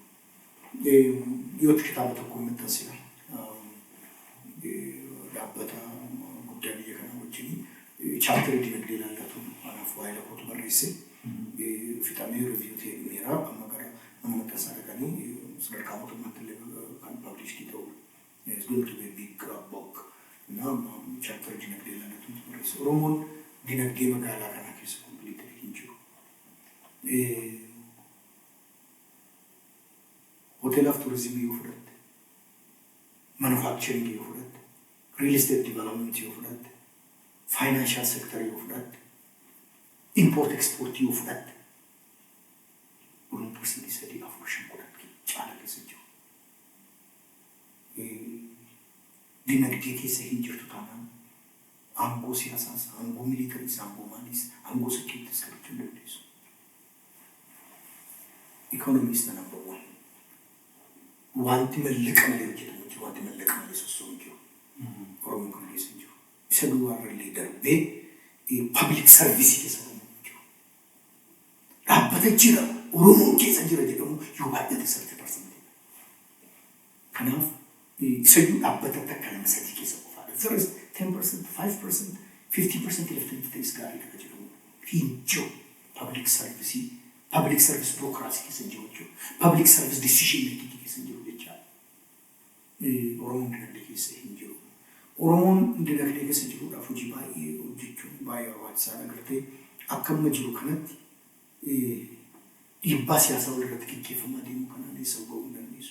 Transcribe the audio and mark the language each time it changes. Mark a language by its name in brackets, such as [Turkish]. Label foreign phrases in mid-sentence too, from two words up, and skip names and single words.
[Oromo] Dhiyootti kitaaba tokko maxxansine dhaabbata guddaa biyya kana wajjin chaaptarii dinagdee ilaallatu anaaf waa'ee lakkootu barreesse fixamee riiviyuu ta'e dhumeera amma gara mana maxxansaa dhaqanii sadarkaa mootummaatti illee kan pablishii ta'udha. [English] It's going to be a big book. [Oromo] Now chaaptarii dinagdee ilaallatu barreesse. Oromoon dinagdee magaalaa kanaa keessa kompiliitii hin jiru. Hoteelaaf turizimii yoo fudhatte, manufacturing yoo fudhatte, [English] real estate development [Oromo] yoo fudhatte, [English] financial sector [Oromo] yoo fudhatte, [English] import export [Oromo] yoo fudhatte, 3% caala keessa jiru. Dinagdee keessa hin jirtu taanaan aangoo siyaasaas, aangoo miilitariis, aangoo maaliis, aangoo sekiuritis qabachuu hin dandeessu. [English] Economist [Oromo] na [English] number one. [Oromo] Wanti mallaqa malee hojjetamu jiru, wanti mallaqa malee sossoomu jiru. Oromoon kana keessa hin jiru. Isa duwwaarrallee darbee [English] public service [Oromo] keessa Oromoon jiru. Dhaabbata jira, Oromoon keessa jira jedhamu yoo baay'ate 30%. Kanaaf isa iyyuu dhaabbata takka nama sadii keessa qofaadha. [English] There is 10%, 5%, 50% [Oromo] lafti ta'es gaarii akka jedhamu hin jiru [English] public service. Public service bureaucracy [Oromo] keessa jiru jechuudha. [English] Public service decision making [Oromo] keessa jiru jechuudha. Oromoon dinagdee keessa hin jiru. Oromoon dinagdee keessa jiruudhaaf hojii baay'ee hojjechuun baay'ee barbaachisaadha. Gartee akka amma jiru kanatti dhiibbaa siyaasaa walirratti gaggeeffamaa deemu kanaan eessa ga'uu hin dandeessu.